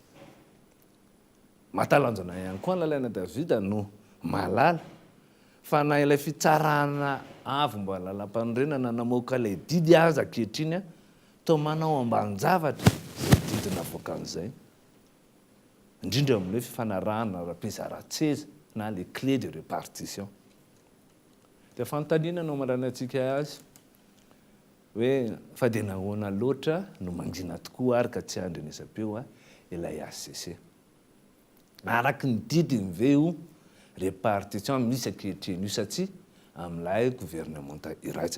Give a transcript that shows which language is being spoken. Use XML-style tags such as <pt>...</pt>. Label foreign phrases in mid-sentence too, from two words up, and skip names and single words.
<mg>Matalanjona ihany koa ny lalaina Davida no malala fa na ilay fitsarana avo mba lalam-pandrenana namoaka ilay didy aza ankehitriny toa manao ambanin-javatra izay didina voakan'izay indrindra amin'ilay fifanarahana ra-pizaratseza na</mg> <fr>les clés de répartition.</fr> <mg>Dia fanontaniana no mandrana antsika azy hoe fa dia nahoana loatra no mangina tokoa ary ka tsy andrenesam-peo ilay ACC. Araky ny didiny ve io répartition misy ankehitriny io satsia amin'ilay gouvernementa iraisana.</mg>